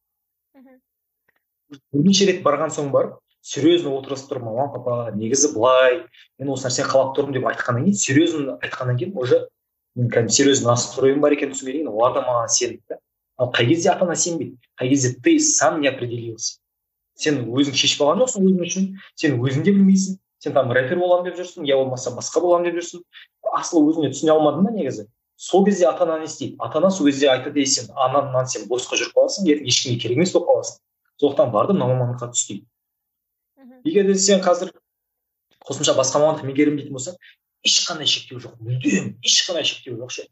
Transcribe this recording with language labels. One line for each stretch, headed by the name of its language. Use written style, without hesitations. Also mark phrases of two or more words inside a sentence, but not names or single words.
Kazakh: Бірнеше рет барған соң барып, серьезно отырысып тұрып, мама, папа, негізі былай, мен осы нәрсені қалап тұрмын деп айтқаннан кейін, серьезно айтқаннан кейін уже мен кәдімгі
Russian: серьезно настроем
Kazakh: бар екенін түсінгеннен кейін олар да маған сенді. Ал қай кезде ата-ана сенбейді, қай кезде
Russian: ты сам не определился.
Kazakh: Сен өзің шешіп алған жоқсың өзің үшін, сен өзің де білмейсің, сен там рэпер боламын деп жүрсің, я болмаса басқа боламын деп жүрсің. Асылы өзіңе түсіне алмадың ба негізі? Сол кезде ата-ана не істейді? Ата-ана сол кезде айтады, сен анаңнан сен босқа жүріп қаласың, ертең ешкімге керек емес болып қаласың. Сондықтан бардым, мына мамандыққа түс дейді. Егер де сен қазір қосымша басқа мамандық меңгеремін дейтін болсаң, ешқандай шектеу жоқ, мүлдем ешқандай шектеу жоқ ше.